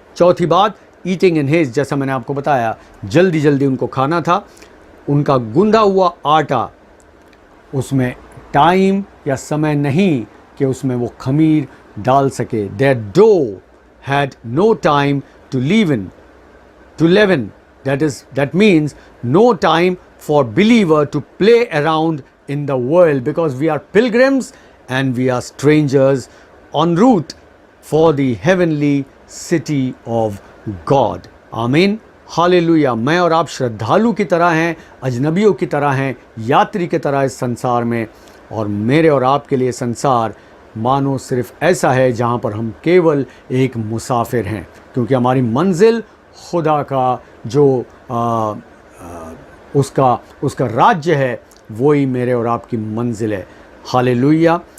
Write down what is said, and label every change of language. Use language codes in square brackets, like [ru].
[hi] चौथी बात, [en] eating in haste, [hi] जैसा मैंने आपको बताया, जल्दी जल्दी उनको खाना था। उनका गूंदा हुआ आटा, उसमें टाइम या समय नहीं कि उसमें वो खमीर डाल सके। [en] Their dough had no time to leaven. That means no time for believer to play around in the world, because we are pilgrims and we are strangers en route for the heavenly city of God. [hi] Amen. Hallelujah. मैं और आप श्रद्धालु की तरह हैं, अजनबियों की तरह हैं, यात्री की तरह इस संसार में, और मेरे और आपके लिए संसार मानो सिर्फ ऐसा है जहाँ पर हम केवल एक मुसाफिर हैं, क्योंकि हमारी मंजिल खुदा का जो उसका राज्य है, वही मेरे और आपकी मंजिल है। हालेलुया।